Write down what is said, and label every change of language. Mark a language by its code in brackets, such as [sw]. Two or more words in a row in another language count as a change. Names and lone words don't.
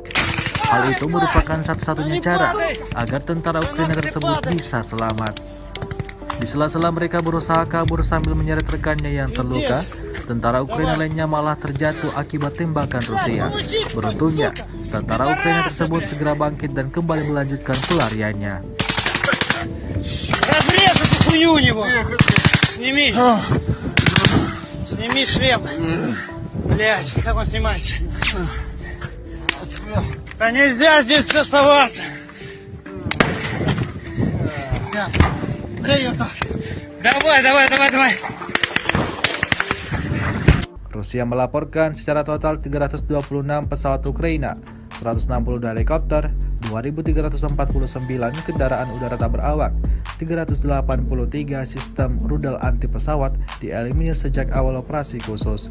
[id] Hal itu merupakan satu-satunya cara agar tentara Ukraina tersebut bisa selamat. Di sela-sela mereka berusaha kabur sambil menyeret rekannya yang terluka, tentara Ukraina lainnya malah terjatuh akibat tembakan Rusia. Beruntungnya, tentara Ukraina tersebut segera bangkit dan kembali melanjutkan pelariannya. [ru] Разрежь эту хуйню у него! Сними! Сними шлем! Блять, как он снимается? Да нельзя здесь оставаться! [id] Rusia melaporkan secara total 326 pesawat Ukraina, 160 helikopter, 2.349 kendaraan udara tak berawak, 383 sistem rudal anti pesawat dieliminir sejak awal operasi khusus.